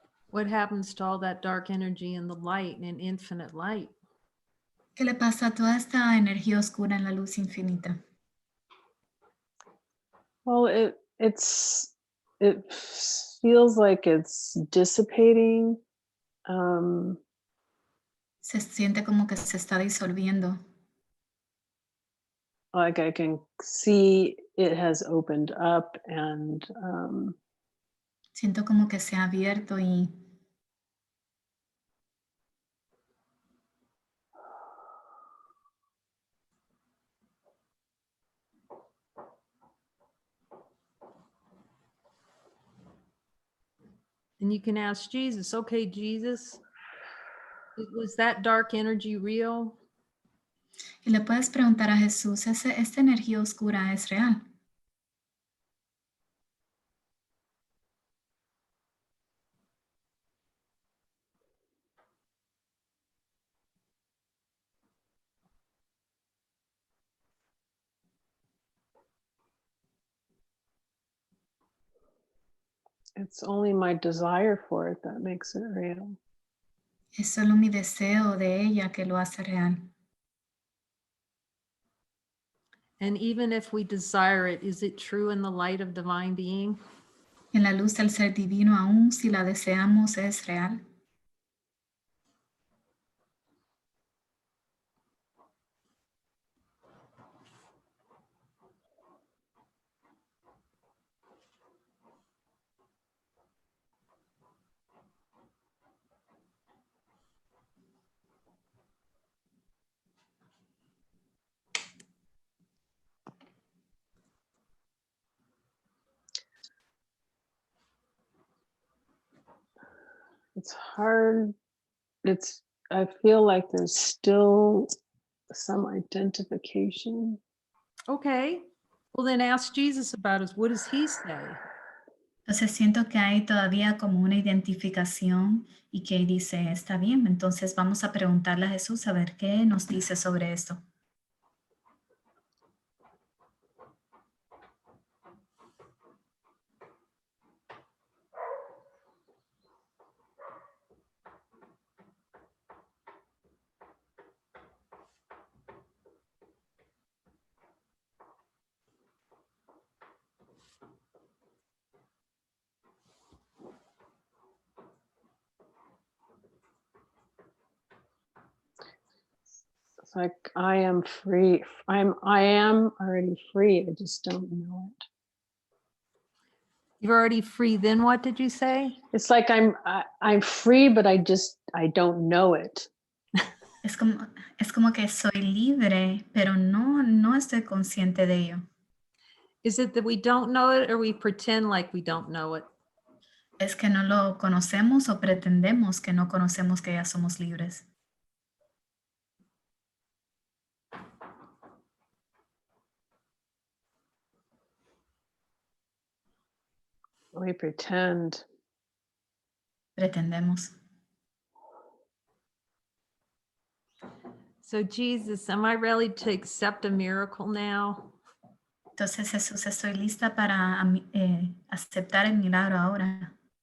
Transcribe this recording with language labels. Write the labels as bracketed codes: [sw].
[en] What happens to all that dark energy in the light and infinite light? [es] ¿Qué le pasa a toda esta energía oscura en la luz infinita? [en] Well, it feels like it's dissipating. [es] Se siente como que se está disolviendo. [en] Like I can see it has opened up and [es] Siento como que se ha abierto y [en] And you can ask Jesus, okay, Jesus, was that dark energy real? [es] le puedes preguntar a Jesús, ¿esta energía oscura es real? [en] it's only my desire for it that makes it real. [es] Es solo mi deseo de ella que lo hace real. [en] And even if we desire it, is it true in the light of divine being? [es] En la luz del ser divino, aún si la deseamos, es real. [en] It's hard. I feel like there's still some identification. Okay, well then ask Jesus about it. What does he say? [es] Entonces siento que hay todavía como una identificación y que dice, está bien, entonces vamos a preguntarle a Jesús a ver qué nos dice sobre esto. [en] like I am free. I am already free. I just don't know it. You're already free. Then what did you say? It's like I'm free, but I don't know it. [es] Es como que soy libre, pero no estoy consciente de ello. [en] Is it that we don't know it or we pretend like we don't know it? [es] Es que no lo conocemos o pretendemos que no conocemos que ya somos libres. [en] We pretend. [es] Pretendemos. [en] So Jesus, am I ready to accept a miracle now? [es] Entonces, Jesús, estoy lista para aceptar el milagro ahora.